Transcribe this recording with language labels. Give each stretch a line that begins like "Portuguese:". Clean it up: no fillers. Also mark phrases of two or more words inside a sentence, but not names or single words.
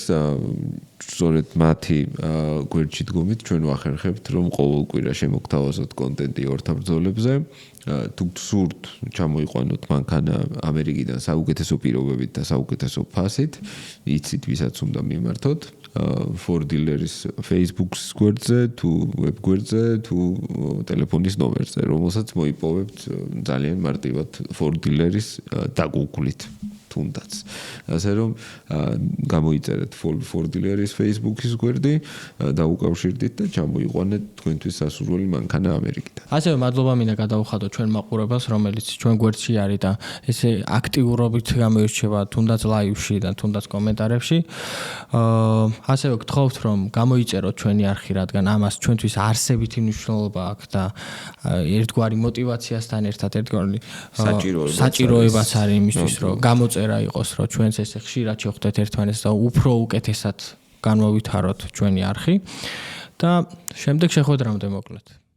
Georgian: სწორედ მათი გვერდში დგომით ჩვენ ვახერხებთ რომ ყოველ კვირა შემოგთავაზოთ კონტენტი ორთაბრძოლებზე თუ გსურთ ჩამოიყვანოთ მანქანა ამერიკიდან საუკეთესო პირობებით და საუკეთესო ფასით იცით ვისაც უნდა მიმართოთ for dealers Facebook-ის გვერდზე, თუ web გვერდზე, თუ ტელეფონის ნომერზე, რომელსაც მოიპოვებთ ძალიან მარტივად for dealers დაგუგლით. თუნდაც. ასე რომ გამოიწერეთ for dealers Facebook-ის გვერდი და უკავშირდით და ჩამოიყვანეთ თქვენთვის სასურველი მანქანა ამერიკიდან. ასევე მადლობა მინდა გადავუხადოთ ჩვენ მაყურებელს, რომელიც ჩვენ გვერდში არის და ესე აქტიურობით გამოირჩევა თუნდაც ლაივში და თუნდაც კომენტარებში. ასევე გთხოვთ რომ გამოიწეროთ ჩვენი არხი, რადგან ამას ჩვენთვის არსებითი მნიშვნელობა აქვს და ერთგვარი мотиваციასთან ერთად ერთგვარი საჭიროებაც არის იმისთვის, რომ წერა იყოს, რომ ჩვენს ესე ხშირად შევხვდეთ ერთმანეთს და უფრო უკეთესად განმოვითაროთ ჩვენი არხი და შემდეგ შეხვედრამდე მოკლედ.